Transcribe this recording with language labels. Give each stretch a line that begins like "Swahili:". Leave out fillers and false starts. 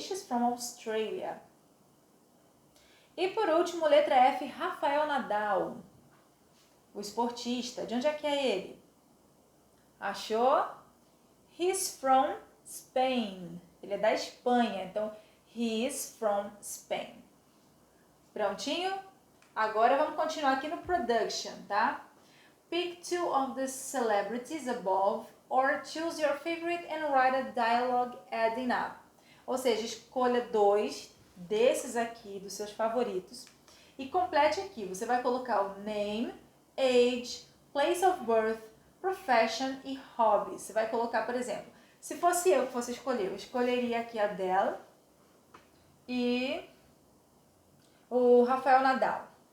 English: She's from Australia.
Portuguese: E por último, letra F, Rafael Nadal, o esportista. De onde é que é ele? Achou?
English: He's from Spain.
Portuguese: Ele é da Espanha, então
English: he's from Spain.
Portuguese: Prontinho? Agora vamos continuar aqui no production, tá?
English: Pick two of the celebrities above or choose your favorite and write a dialogue adding up.
Portuguese: Ou seja, escolha 2 desses aqui, dos seus favoritos, e complete aqui. Você vai colocar o name, age, place of birth, profession e hobby. Você vai colocar, por exemplo, se fosse eu que fosse escolher, eu escolheria aqui a Adele e o Rafael Nadal.